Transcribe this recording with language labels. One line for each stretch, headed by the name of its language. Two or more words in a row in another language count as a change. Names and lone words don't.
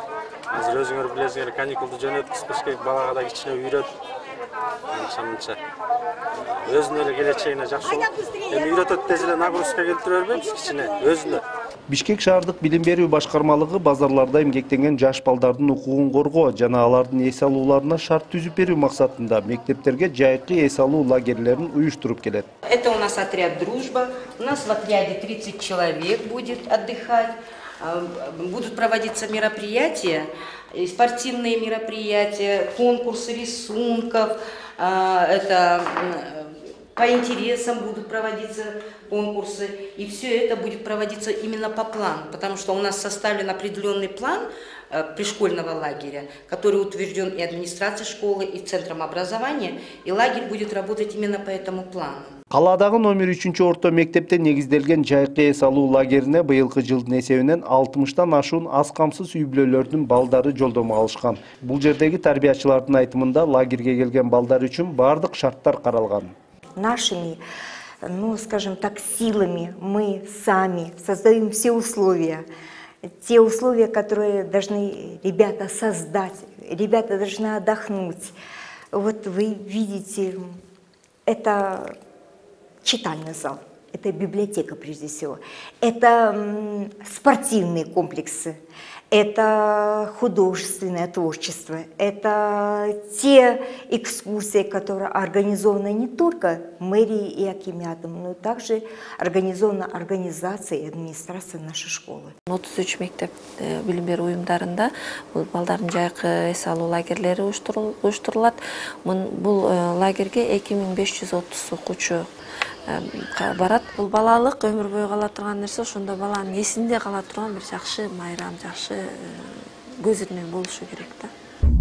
Kyrgyz: Азыр өзүңөр билесиңер, каникулду жөнөткүзбөш керек, балага да кичине үйрөтүп, анча-мынча өзүнүн эле келечегине жакшы болот. Эми үйрөтөт тез эле нагрузка келтире бербейбиз кичине өзүнө. Бишкек шаардык билим берүү башкармалыгы базарларда эмгектенген жаш балдардын укугун коргоо жана алардын эс алууларына шарт түзүп берүү максатында мектептерге жайкы эс алуу лагерлерин уюштуруп келет.
Russian: Это у нас отряд «Дружба». У нас в отряде 30 человек будет отдыхать. Будут проводиться мероприятия, спортивные мероприятия, конкурсы рисунков, это по интересам будут проводиться конкурсы, и все это будет проводиться именно по плану, потому что у нас составлен определенный план пришкольного лагеря, который утвержден и администрацией школы, и центром образования, и лагерь будет работать именно по этому плану.
Kyrgyz: Калаадагы номер 3-орто мектепте негизделген жайкы эс алуу лагерине быйылкы жылдын эсебинен 60-тан ашуун аз камсыз үй-бүлөлөрдүн балдары жолдомо алышкан. Бул жердеги тарбиячылардын айтымында лагерге келген балдар үчүн бардык шарттар каралган.
Russian: Нашими, скажем так, силами мы сами создаем все условия. Те условия, которые должны ребята создать, ребята должны отдохнуть. Вот вы видите, это читальный зал, это библиотека прежде всего, это спортивные комплексы, это художественное творчество, это те экскурсии, которые организованы не только мэрией и акиматом, но также организованы организацией и администрацией нашей школы.
Kyrgyz: 33 мектеп билим берүү уюмдарында балдардын жайкы эс алуу лагерлери уюштурулат. Бул лагерге 2530 окуучу барат. Бул балалык өмүр бою кала турган нерсе, ошондо баланын эсинде кала турган бир жакшы майрам, жакшы көз ирмең болушу керек да.